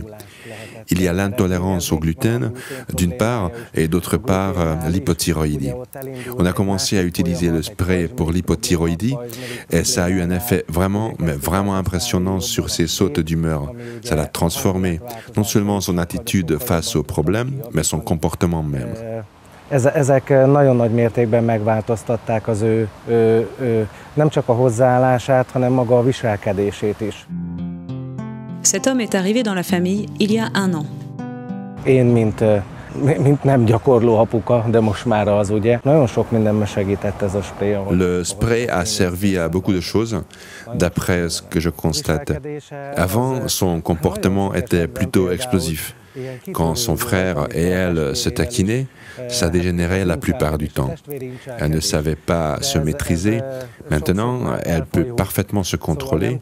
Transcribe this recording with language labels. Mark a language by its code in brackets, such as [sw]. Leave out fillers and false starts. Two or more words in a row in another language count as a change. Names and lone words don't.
[fr] Il y a l'intolérance au gluten, d'une part, et d'autre part, l'hypothyroïdie. On a commencé à utiliser le spray pour l'hypothyroïdie et ça a eu un effet vraiment, mais vraiment impressionnant sur ses sautes d'humeur. Ça l'a transformé, non seulement son attitude face aux problèmes, mais son comportement même. [hu] Ezek nagyon nagy mértékben megváltoztatták az nem csak a hozzáállását, hanem maga a viselkedését is. [fr] Cet homme est arrivé dans la famille il y a 1 an. [hu] Én, mint nem gyakorló apuka, de most már az, ugye, nagyon sok mindenben segített ez a spray. [fr] Le spray a servi à beaucoup de choses, d'après ce que je constate. Avant, son comportement était plutôt explosif. Quand son frère et elle se taquinaient, ça dégénérait la plupart du temps. Elle ne savait pas se maîtriser. Maintenant, elle peut parfaitement se contrôler.